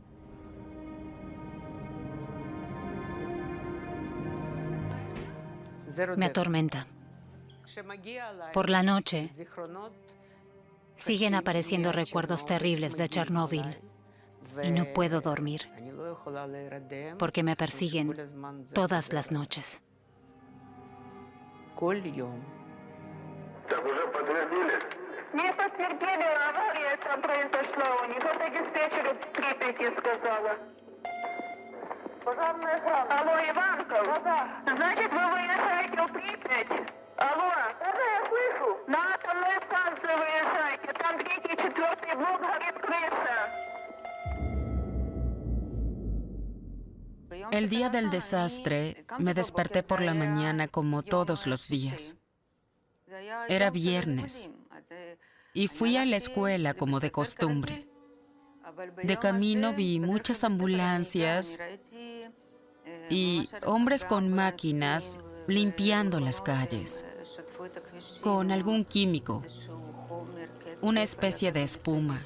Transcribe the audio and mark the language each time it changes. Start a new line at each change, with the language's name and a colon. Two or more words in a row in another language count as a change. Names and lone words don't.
Spanish: Me atormenta. Por la noche, siguen apareciendo recuerdos terribles de Chernóbil y no puedo dormir porque me persiguen todas las noches.
Russian: Так уже подтвердили? Не подтвердили, авария там произошла у них. Это диспетчер в Припяти сказала. Пожарная охрана. Алло, Иванков? Да. Значит, вы выезжаете в Припять? Алло? Да, я слышу. На атомную станцию выезжайте. Там 3-й и 4-й блок горит крыша.
Spanish: El día del desastre, me desperté por la mañana como todos los días. Era viernes y fui a la escuela como de costumbre. De camino vi muchas ambulancias y hombres con máquinas limpiando las calles, con algún químico, una especie de espuma.